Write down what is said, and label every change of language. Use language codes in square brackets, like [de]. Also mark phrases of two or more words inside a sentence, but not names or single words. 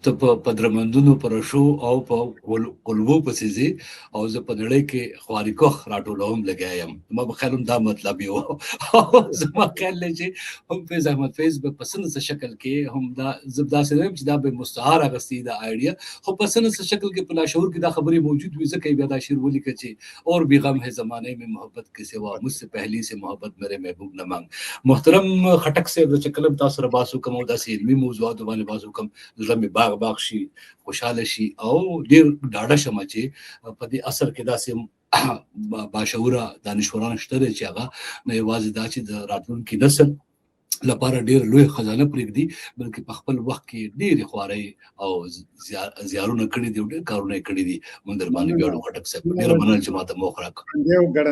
[ps] ته په درمندونو په رشو او په قلبو پسې ځې او زه په نړۍ کې خواري کوخ راټولوم لګیا یم ما به خیال هم دا مطلب یې و زما خیال دی چې هم فیض احمد فیض به په څه شکل کې هم دا زه داسې نه یم چې دا به مستعار اخیستې دا آیډیا خو په څه شکل کې په لاشعور کې دا خبرې موجود وي ځکه بیا دا شعر ولیکه چې [ur] اور بھی غم ہے زمانے میں محبت کے سوا مجھ سے پہلی سے محبت میرے محبوب نہ مانگ. [ps] محترم خټک صاحب چې کلم تاسو سره باسو کوم او داسې علمي موضوعات باندې باسو کوم زړه مې باغ شي خوشاله شي او ډیر ډاډه شم چې په دې اثر کې داسې باشعوره دانشوران شته چې هغه نه یوازې دا چې د راتلونکي نسل لپاره ډیر لوی خزانه پرېږدي بلکې په خپل وخت کې ډېرې خوارۍ او زیارونه کړي دي او ډېر کارونه کړي دي موږ در باندې ویاړو خټک صاحب ډېره مننه چې ماته موخه راکړه